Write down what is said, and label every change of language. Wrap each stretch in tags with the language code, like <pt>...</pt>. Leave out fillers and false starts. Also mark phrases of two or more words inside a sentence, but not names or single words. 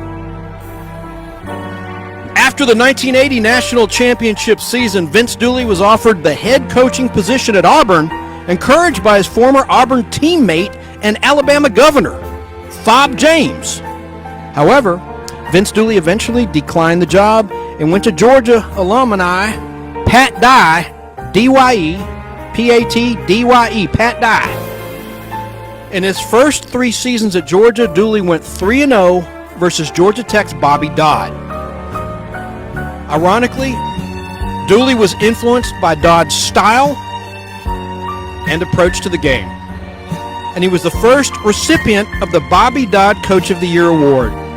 <en>After the 1980 national championship season, Vince Dooley was offered the head coaching position at Auburn, encouraged by his former Auburn teammate and Alabama governor, Fob James. However, Vince Dooley eventually declined the job and went to Georgia alumni Pat Dye, D-Y-E, P-A-T-D-Y-E, Pat Dye. In his first 3 seasons at Georgia, Dooley went 3-0 versus Georgia Tech's Bobby Dodd. Ironically, Dooley was influenced by Dodd's style and approach to the game, and he was the first recipient of the Bobby Dodd Coach of the Year award.</en>